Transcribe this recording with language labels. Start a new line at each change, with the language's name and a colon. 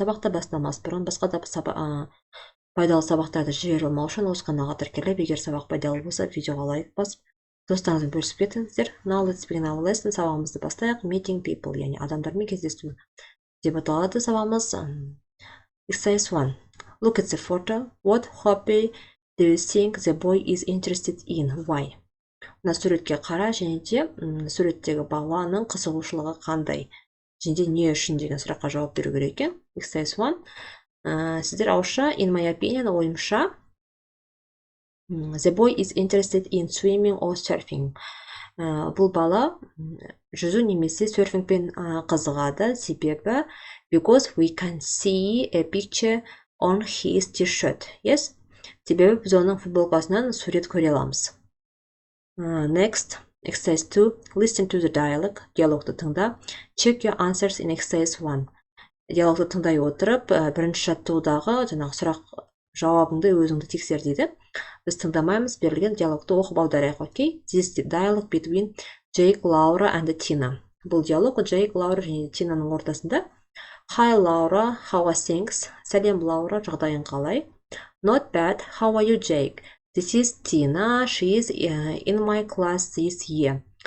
Kazakh: Сабақты бастамас бұрын басқа да пайдалы сабақтарды жіберіп алмау үшін осы каналға тіркеліп, егер сабақ пайдалы болса, видеоға лайк басып, достарыңызбен бөлісіп кетіңіздер.
English: Now let's begin our lesson.
Kazakh: Сабағымызды бастайық.
English: Meeting people,
Kazakh: яғни адамдармен кездесу деп аталады сабағымыз.
English: Exercise 1. Look at the photo. What hobby do you think the boy is interested in? Why?
Kazakh: Мына суретке қара және де суреттегі баланың қызығушылығы қандай? Және де не үшін деген сұраққа жауап беру керек екен.
English: Exercise 1.
Kazakh: Сіздер ауызша,
English: in my opinion,
Kazakh: ойымша,
English: the boy is interested in swimming or surfing.
Kazakh: Бұл бала жүзу немесе серфингпен қызығады, себебі
English: because we can see a picture on his t-shirt. Yes?
Kazakh: Себебі біз оның футболкасынан сурет көре аламыз.
English: Next, exercise 2. Listen to the dialogue.
Kazakh: Диалогты тыңда.
English: Check your answers in exercise 1.
Kazakh: Диалогты тыңдай отырып, бірінші жаттығудағы жаңағы сұрақ жауабыңды өзіңді тексер дейді. Біз тыңдамаймыз, берілген диалогты оқып аударайық, окей?
English: This dialogue between Jake, Laura and Tina.
Kazakh: Бұл диалог Jake, Laura және Тинаның ортасында.
English: Hi Laura, how are things?
Kazakh: Сәлем Лаура, жағдайың қалай?
English: Not bad, how are you Jake? This is Tina, she is in my class this year.